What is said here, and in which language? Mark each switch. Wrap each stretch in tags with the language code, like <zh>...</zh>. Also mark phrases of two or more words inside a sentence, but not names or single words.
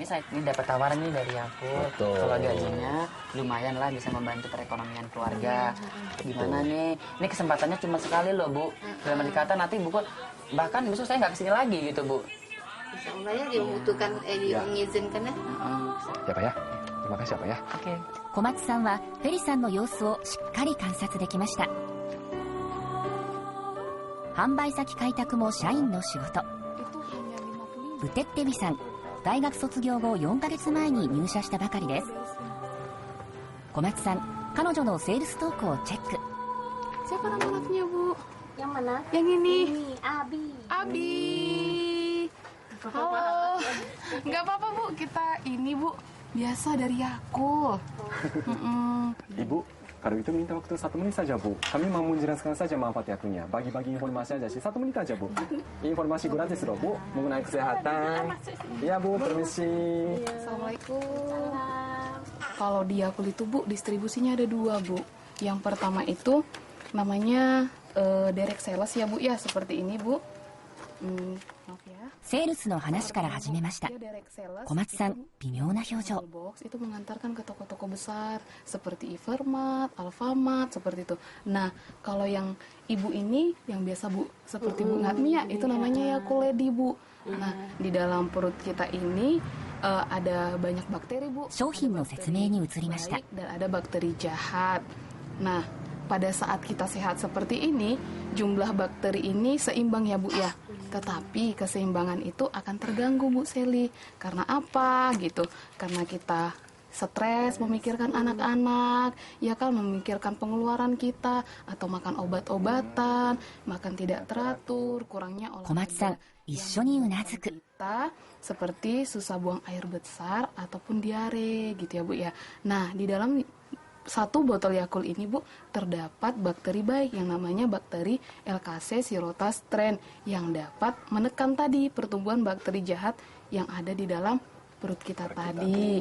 <id>Ini dapat tawaran nih dari aku. Kalau gajinya lumayan lah, bisa membantu perekonomian keluarga. Gimana nih? Ini kesempatannya cuma sekali loh bu. Dalam arti kata nanti bu, bahkan besok saya nggak kesini lagi gitu bu.</id> <ar>إن شاء الله</ar> <id>ya dia membutuhkan, mengizinkan ya. Ya pak ya, terima kasih ya pak ya. Oke.</id> <ja>小松さんはフェリさんの様子をしっかり観察できました。販売先開拓も社員の仕事。ブテッテビさん、大学卒業後4ヶ月前に入社したばかりです。小松さん、彼女のセールストークをチェック。</ja> <id>Siapa nama anaknya bu? Yang mana? Yang ini. Abi. Abi. Halo. Nggak apa-apa bu, kita ini bu biasa dari Yakult. Ibu, kalau itu minta waktu 1 menit saja bu. Kami mau menjelaskan saja manfaat Yakultnya. Bagi-bagi informasi aja sih, 1 menit aja bu. Informasi gratis loh bu, mengenai kesehatan. Iya bu, permisi. Assalamualaikum. Kalau di Yakult itu bu, distribusinya ada 2 bu. Yang pertama itu namanya</id> <en>direct sales</en> <id>ya bu ya, seperti ini bu. Maaf ya.</id> <ja>セールスの話から始めました。</ja> <id>Dia</id> <en>direct sales,</en> <ja>小松さん、微妙な表情。</ja> <id>box itu mengantarkan ke toko-toko besar seperti Evermart, Alfamart seperti itu. Nah, kalau yang ibu ini yang biasa Bu seperti Bu Ngatmia itu namanya Yakuledi Bu. Nah, di dalam perut kita ini ada banyak bakteri Bu.</id> <ja>商品の説明に移りました。</ja> <id>Baik dan ada bakteri jahat. Nah, pada saat kita sehat seperti ini, jumlah bakteri ini seimbang ya Bu ya. Tetapi keseimbangan itu akan terganggu Bu Seli. Karena apa gitu? Karena kita stres memikirkan anak-anak, ya kan, memikirkan pengeluaran kita, atau makan obat-obatan, makan tidak teratur, kurangnya</id> <ja>小松さん、一緒にうなずく。</ja> <id>kita seperti susah buang air besar ataupun diare gitu ya Bu ya. Nah, di dalam satu botol Yakult ini Bu terdapat bakteri baik yang namanya bakteri LKC Sirotas strain yang dapat menekan tadi pertumbuhan bakteri jahat yang ada di dalam perut kita tadi.</id>